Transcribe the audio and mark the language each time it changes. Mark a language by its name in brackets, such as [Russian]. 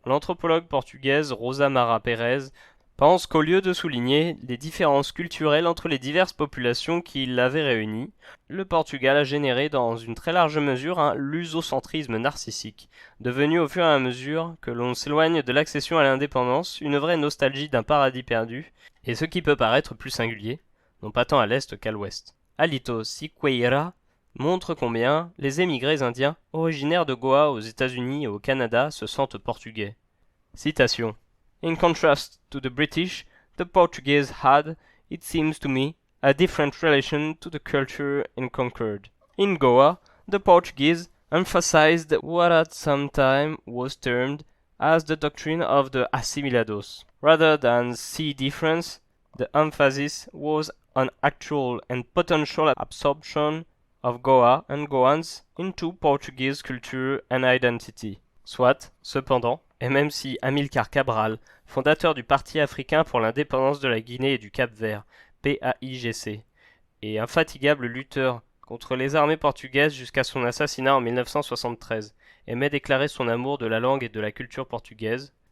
[French] L'anthropologue portugaise Rosa Mara Pérez pense qu'au lieu de souligner les différences culturelles entre les diverses populations qui l'avaient réunies, le Portugal a généré dans une très large mesure un lusocentrisme narcissique, devenu au fur et à mesure que l'on s'éloigne de l'accession à l'indépendance une vraie nostalgie d'un paradis perdu, et ce qui peut paraître plus singulier, non pas tant à l'est qu'à l'ouest. Alito Siqueira montre combien les émigrés indiens originaires de Goa aux États-Unis et au Canada se sentent portugais. Citation. [English] In contrast to the British, the Portuguese had, it seems to me, a different relation to the culture conquered. In Goa, the Portuguese emphasized what at some time was termed as the doctrine of the assimilados. Rather than see difference, the emphasis was on actual and potential absorption of Goa and Goans into Portuguese culture and identity. [French] Soit, cependant, et même si Amilcar Cabral, fondateur du Parti africain pour l'indépendance de la Guinée et du Cap-Vert, PAIGC, et infatigable lutteur contre les armées portugaises jusqu'à son assassinat en 1973, aimait déclarer son amour de la langue et de la culture portugaise,